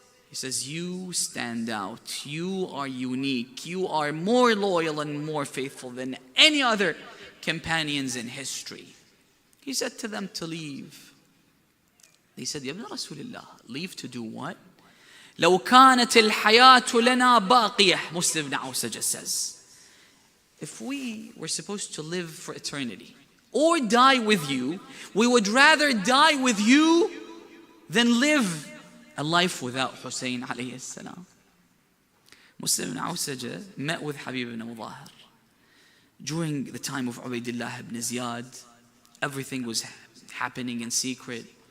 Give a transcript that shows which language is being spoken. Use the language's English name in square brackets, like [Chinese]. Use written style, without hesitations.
[English] He says, you stand out. You are unique. You are more loyal and more faithful than any other companions in history. He said to them to leave. They said, Ya ibn Rasulullah, leave to do what? [Arabic] لو كانت الحياة لنا باقية. [English] Muslim ibn Awsaja says, if we were supposed to live for eternity or die with you, we would rather die with you than live a life without Hussein alayhi salam. Muslim ibn Awsaja met with Habib ibn Mudahir. During the time of Ubaidullah ibn Ziyad, everything was happening in secret.